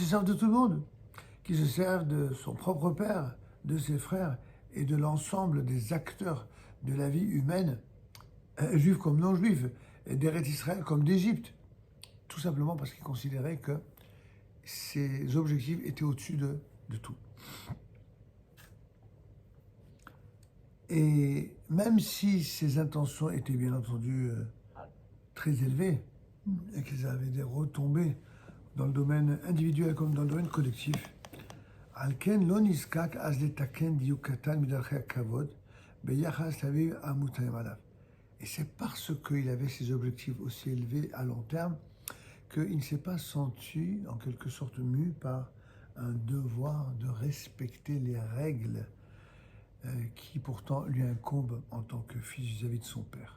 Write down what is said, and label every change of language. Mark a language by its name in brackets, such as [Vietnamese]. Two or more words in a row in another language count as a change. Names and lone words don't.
[French] serve de tout le monde, qu'il se serve de son propre père, de ses frères et de l'ensemble des acteurs de la vie humaine, juifs comme non juifs, d'Eretz Israël comme d'Égypte, tout simplement parce qu'il considérait que ses objectifs étaient au-dessus de tout. Et même si ses intentions étaient bien entendu très élevées et qu'elles avaient des retombées dans le domaine individuel comme dans le domaine collectif, [Hebrew] על כן לא נזקק אז לתקן דיוק קטן מדרכי הכבוד ביחס לאביו המוטלים עליו. [French] Et c'est parce qu'il avait ces objectifs aussi élevés à long terme qu'il ne s'est pas senti en quelque sorte mu par un devoir de respecter les règles qui pourtant lui incombent en tant que fils vis-à-vis de son père.